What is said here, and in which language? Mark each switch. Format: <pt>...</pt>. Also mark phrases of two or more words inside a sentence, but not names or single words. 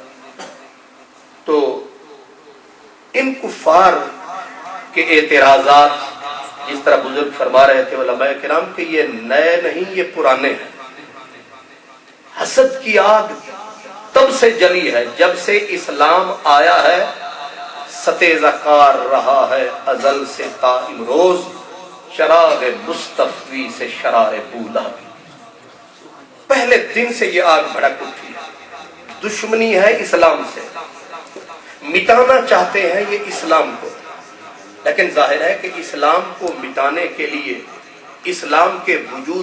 <ur>تو ان کفار کے اعتراضات، جس طرح بزرگ فرما رہے تھے علماء کرام کہ یہ نئے نہیں، یہ پرانے ہیں۔ حسد کی آگ تب سے جلی ہے جب سے اسلام آیا ہے، ستیزہ کار رہا ہے ازل سے تا امروز، چراغ مصطفی سے شرار بولا بھی، پہلے دن سے یہ آگ بھڑک اٹھی ہے۔ دشمنی ہے اسلام سے، مٹانا چاہتے ہیں یہ اسلام کو، لیکن ظاہر ہے کہ اسلام کو مٹانے کے لیے، اسلام کے وجود</ur>